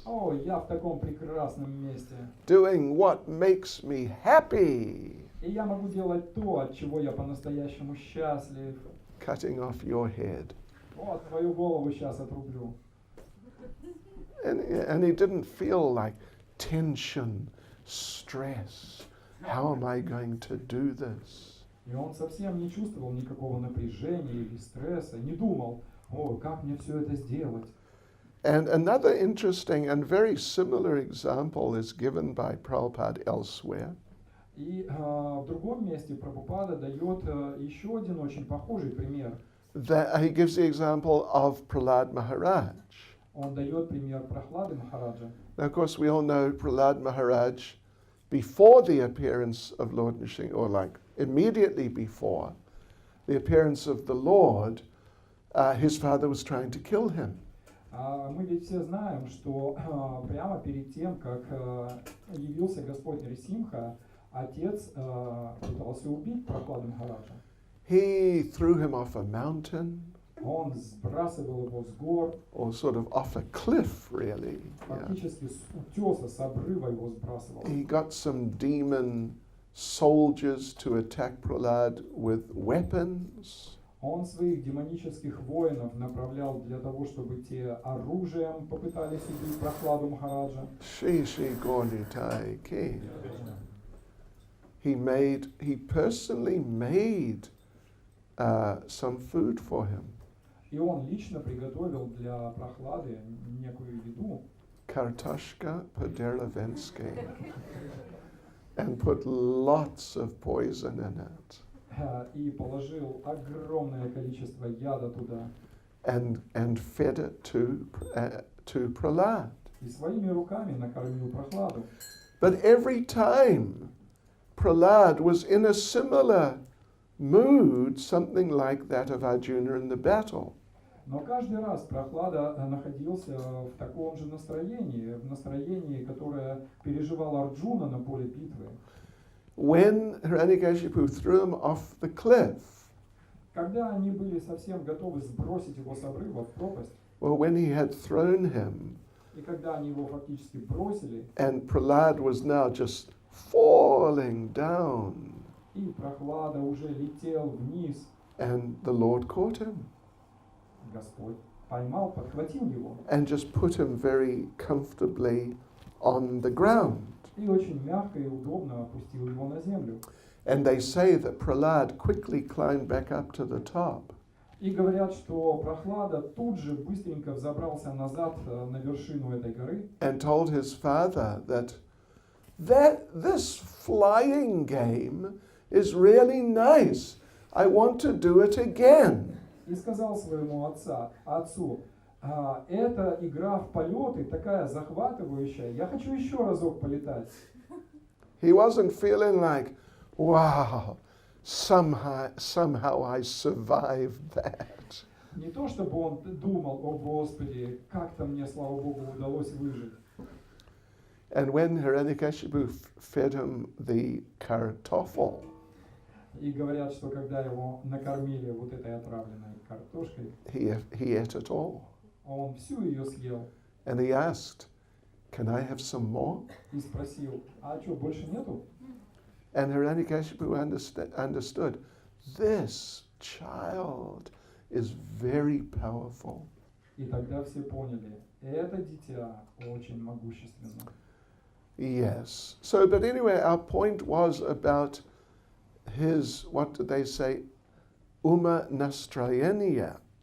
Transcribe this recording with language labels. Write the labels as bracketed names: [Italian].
[Russian] О, я в таком прекрасном месте. [English] doing what makes me happy, [Russian] И я могу делать то, от чего я по-настоящему счастлив. [English] cutting off your head. [Russian] Вот, твою голову сейчас отрублю. [English] And he didn't feel like tension, stress. How am I going to do this? [Russian] И он совсем не чувствовал никакого напряжения или стресса, не думал, о, как мне все это сделать. [English] And another interesting and very similar example is given by Prabhupada elsewhere. [Russian] И в другом месте Прабхупада дает еще один очень похожий пример. [English] He gives the example of Prahlad Maharaj. [Russian] Он дает пример Прохлады Махараджа. [English] Now, of course, we all know Prahlad Maharaj, before the appearance of Lord Nrsimha, or like immediately before the appearance of the Lord, his father was trying to kill him. [Russian] Мы ведь все знаем, что прямо перед тем, как явился Господь Нрисимха, отец пытался убить Прохладу Махараджа. [English] He threw him off a mountain, [Russian] Он сбрасывал его с гор, [English] or sort of off a cliff, really. Yeah. [Russian] фактически с утеса, с обрыва его сбрасывал. [English] He got some demon soldiers to attack Prahlad with weapons. [Russian] Он своих демонических воинов направлял для того, чтобы те оружием попытались убить прохладу Махараджа. Shri Shri Gauritai Ki. [English] He personally made some food for him. [Russian] И он лично приготовил для прохлады некую еду. Kartashka Paderavensky. [English] And put lots of poison in it. [Russian] И положил огромное количество яда туда. [English] And fed it to Prahlad. [Russian] И своими руками накормил прохладу. [English] But every time Prahlad was in a similar mood, something like that of Arjuna in the battle, [Russian] Но каждый раз прохлада находился в таком же настроении, в настроении, которое переживал Арджуна на поле битвы. [English] when Hiranyakashipu threw him off the cliff, [Russian] Когда они были совсем готовы сбросить его с обрыва в пропасть, [English] or when he had thrown him, [Russian] и когда они его фактически бросили, [English] and Prahlad was now just falling down, [Russian] и прохлада уже летел вниз, [English] and the Lord caught him [Russian] Господь поймал, подхватил его [English] and just put him very comfortably on the ground. [Russian] и очень мягко и удобно опустил его на землю. [English] And they say that Prahlad quickly climbed back up to the top. [Russian] И говорят, что прохлада тут же быстренько взобрался назад на вершину этой горы [English] And told his father that this flying game is really nice. I want to do it again. [Russian] и сказал своему отцу, эта игра в полеты такая захватывающая, я хочу еще разок полетать. [English] He wasn't feeling like, wow, somehow I survived that. [Russian] Не то чтобы он думал, о Господи, как-то мне, слава Богу, удалось выжить. [English] And when Hiranyakashipu fed him the kartoffel, [Russian] И говорят, что когда его накормили вот этой отравленной картошкой, [English] he ate it all. [Russian] он всю ее съел [English] And he asked, can I have some more? [Russian] и спросил, а что, больше нету? [English] And Hiranyakashipu understood, this child is very powerful. [Russian] И тогда все поняли, это дитя очень могущественно. [English] Yes. So, but anyway, our point was about his, what did they say, Uma Nastrayaniya.